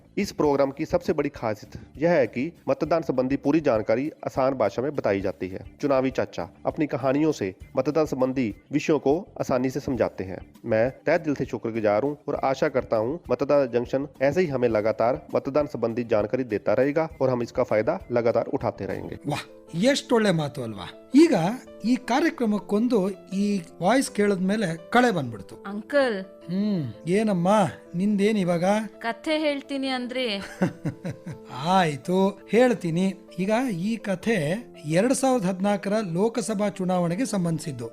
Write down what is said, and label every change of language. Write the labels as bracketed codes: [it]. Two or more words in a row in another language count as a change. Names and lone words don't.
[hi] इस प्रोग्राम की सबसे बड़ी खासियत यह है कि मतदान संबंधी पूरी जानकारी आसान भाषा में बताई जाती है. चुनावी चाचा अपनी कहानियों से मतदान संबंधी विषयों को आसानी से समझाते हैं. मैं तहे दिल से शुक्रगुजार हूँ और आशा करता हूँ मतदाता जंक्शन ऐसे ही हमें लगातार मतदान संबंधी जानकारी देता रहेगा और हम इसका फायदा लगातार उठाते रहेंगे. [kn] ವಾಹ್, ಎಷ್ಟೊಳ್ಳೆ ಮಾತು ಅಲ್ವಾ? ಈಗ ಈ ಕಾರ್ಯಕ್ರಮಕ್ಕೊಂದು ಈ ವಾಯ್ಸ್ ಕೇಳದ್ಮೇಲೆ ಕಳೆ ಬಂದ್ಬಿಡ್ತು. ಅಂಕಲ್, ಏನಮ್ಮ ನಿಂದೇನ್ ಇವಾಗ? ಕಥೆ ಹೇಳ್ತೀನಿ ಅಂದ್ರೆ? ಆಯ್ತು, ಹೇಳ್ತೀನಿ. ಈಗ ಈ ಕಥೆ 2014 ಲೋಕಸಭಾ ಚುನಾವಣೆಗೆ ಸಂಬಂಧಿಸಿದ್ದು.